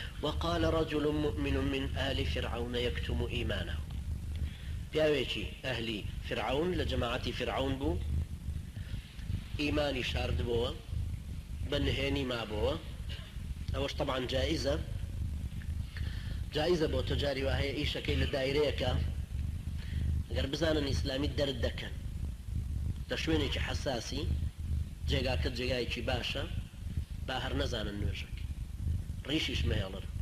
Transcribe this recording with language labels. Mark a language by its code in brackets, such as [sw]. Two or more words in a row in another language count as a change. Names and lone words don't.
[ar] وقال رجل مؤمن من آل فرعون يكتم إيمانه. [ckb] پیاوێکی ئەهلی فرعون لە جەماعەتی فرعون بوو، ئیمانی شاردبووە، بەنهێنی مابووە. ئەوەش طبعا جائزە بۆ تجاری وهەیە ئیشەکەی لە دایرەیەکە ئەگەر بزانن ئیسلامی دەرد دەکەن لە شوێنێکی حساسی، جێگاکە جێگایەکی باشە، با هەر نەزانن نوێژەکە ڕیشیش مەهێڵر،